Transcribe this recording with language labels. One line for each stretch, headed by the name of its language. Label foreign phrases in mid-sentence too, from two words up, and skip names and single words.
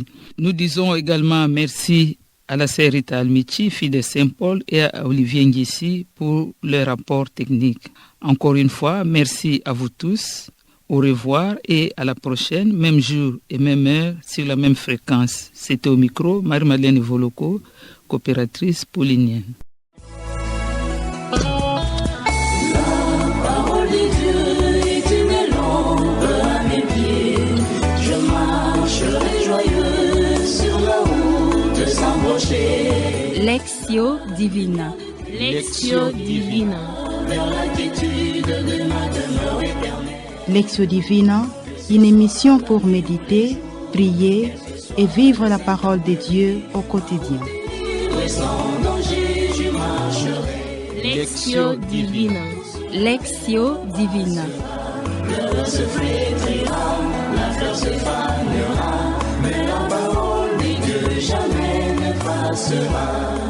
French: Nous disons également merci à la sœur Rita Almichi, fille de Saint-Paul, et à Olivier Nguessi pour le rapport technique. Encore une fois, merci à vous tous. Au revoir et à la prochaine, même jour et même heure, sur la même fréquence. C'était au micro, Marie-Madeleine Voloko, coopératrice paulinienne. Lectio Divina. Lectio Divina. Lectio Divina, une émission pour méditer, prier et vivre la parole de Dieu au quotidien. Sans danger, je marcherai. Lectio Divina. Lectio Divina. Le se flétrira, la fleur se fanera, mais la parole de Dieu jamais ne passera.